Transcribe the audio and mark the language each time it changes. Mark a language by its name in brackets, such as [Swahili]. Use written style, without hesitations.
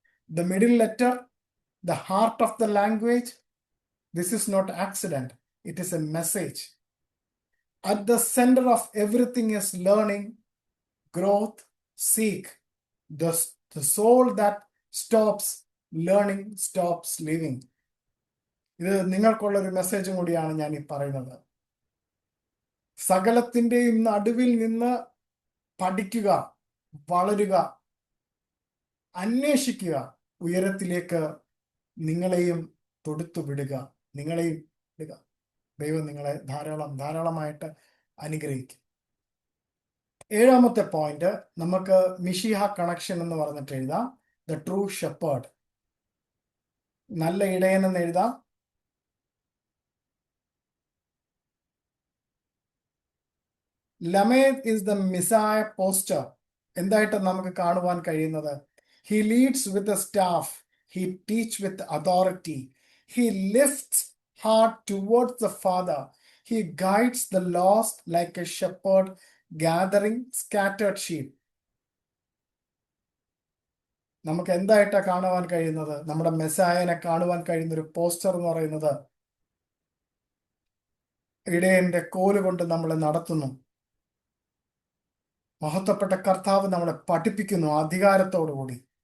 [English] The middle letter, the heart of the language. This is not accident, it is a message. At the center of everything is learning, growth, seek. The soul that stops learning stops living. [Malayalam] ഇത് നിങ്ങൾക്കുള്ള ഒരു മെസ്സേജും കൂടിയാണ് ഞാൻ ഈ പറയുന്നത്. സകലത്തിന്റെയും നടുവിൽ നിന്ന് പഠിക്കുക, വളരുക, അന്വേഷിക്കുക, ഉയരത്തിലേക്ക് നിങ്ങളെയും തൊടുത്തു വിടുക. ദൈവം നിങ്ങളെ ധാരാളമായിട്ട് അനുഗ്രഹിക്കും. 7ാമത്തെ പോയിന്റ് നമുക്ക് മിശിഹ കണക്ഷൻ എന്ന് പറഞ്ഞിട്ട് എഴുതാം. [English] the true shepherd, [Malayalam] നല്ല ഇടയൻ എന്ന് എഴുതാം. [English] Lamed is the Messiah posture. [Malayalam] എന്തായിട്ട് നമുക്ക് കാണുവാൻ കഴിയുന്നത്? [English] He leads with a staff, he teach with authority, he lifts heart towards the Father, he guides the lost like a shepherd gathering scattered sheep. [Malayalam] നമുക്ക് എന്തായിട്ടാ കാണുവാൻ കഴിയുന്നത്? നമ്മുടെ മെസ്സായനെ കാണുവാൻ കഴിയുന്ന ഒരു പോസ്റ്റർ എന്ന് പറയുന്നത് ഇടയന്റെ കോല് കൊണ്ട് നമ്മളെ നടത്തുന്നു. മഹത്വപ്പെട്ട കർത്താവ് നമ്മളെ പഠിപ്പിക്കുന്നു അധികാരത്തോടുകൂടി.